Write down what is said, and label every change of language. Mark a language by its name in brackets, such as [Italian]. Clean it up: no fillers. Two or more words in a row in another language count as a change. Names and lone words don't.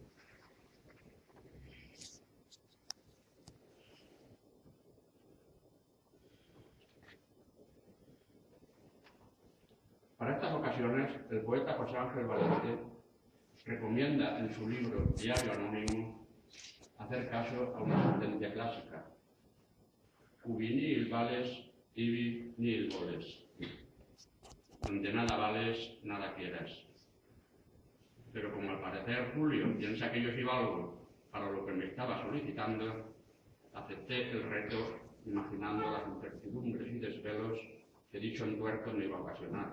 [Spanish] Para estas ocasiones, el poeta José Ángel Valente recomienda en su libro Diario Anónimo hacer caso a una sentencia clásica: [Latin] ubi nihil vales, ibi nihil voles. [Spanish] Donde nada vales, nada quieras. Pero como al parecer Julio piensa que yo sí valgo para lo que me estaba solicitando, acepté el reto imaginando las incertidumbres y desvelos que dicho entuerto me iba a ocasionar.